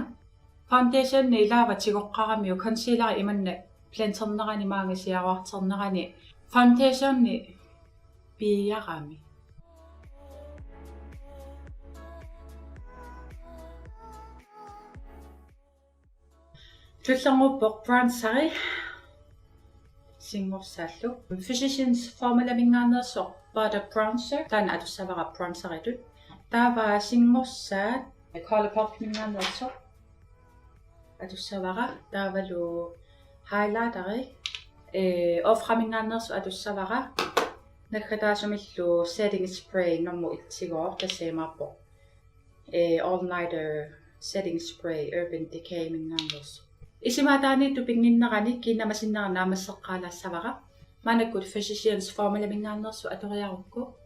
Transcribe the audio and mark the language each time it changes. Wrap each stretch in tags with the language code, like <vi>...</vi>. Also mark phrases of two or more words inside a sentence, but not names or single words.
<kl>foundation ilaavatigoqqaramiu concealer imanna planternerani maangisiaruarternerani foundation-ni piiarami tullernguppoq bronzeri singorsallu physicians formula mingaarnerso butter bronzer taana atussavara bronzeritut taava singorsaat Colourpop mingaarnerso atussavara taavalu highlighteri oframingaarnersu atussavara nakataasumillu</kl> <en>setting spray</en> <kl>nommu itsigoor tassiimaappo all nighter setting spray Urban Decay mingaarnersu isimaataaniittu pinginnerani kiinnamasinnera naamasseqqaalassavara manakkut physicians formula mingaarnersu atoriarukku</kl>